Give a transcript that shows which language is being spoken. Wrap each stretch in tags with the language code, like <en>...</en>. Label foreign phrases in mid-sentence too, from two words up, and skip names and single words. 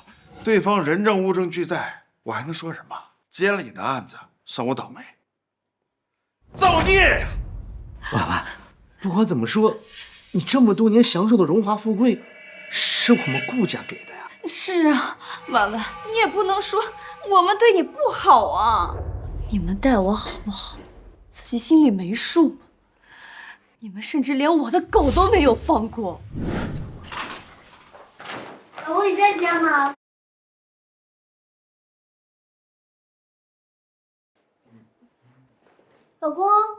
<zh>對方人證物證俱在，我還能說什麼？接了你的案子，算我倒霉。造孽呀！婉婉，不管怎麼說，你這麼多年享受的榮華富貴，是我們顧家給的呀。是啊，婉婉，你也不能說我們對你不好啊。你們待我好不好，自己心裡沒數嗎？你們甚至連我的狗都沒有放過。老公，你在家嗎？老公，</zh>